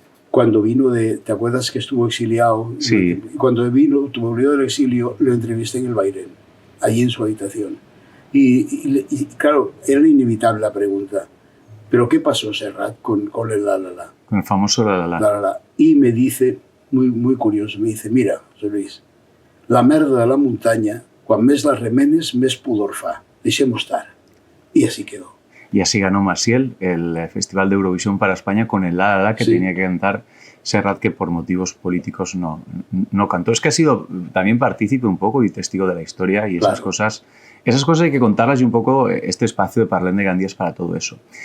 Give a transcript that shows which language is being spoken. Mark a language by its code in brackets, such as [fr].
[es] Cuando vino ¿te acuerdas que estuvo exiliado? Sí. Cuando volvió del exilio, lo entrevisté en el Bairén, allí en su habitación. Y claro, era inevitable la pregunta, ¿pero qué pasó, Serrat, con el la, la, la? Con el famoso la, la, la. La, la, la. Y me dice, muy, muy curioso, me dice, mira, José Luis, [ca] la merda de la muntanya, quan més la remenes, més pudor fa. Deixem-ho estar. [es] Y así quedó. Y así ganó Maciel el Festival de Eurovisión para España con el La La La que sí. tenía que cantar Serrat, que por motivos políticos no cantó. Es que ha sido también partícipe un poco y testigo de la historia y esas cosas hay que contarlas y un poco este espacio de Parlem de Gandia es para todo eso.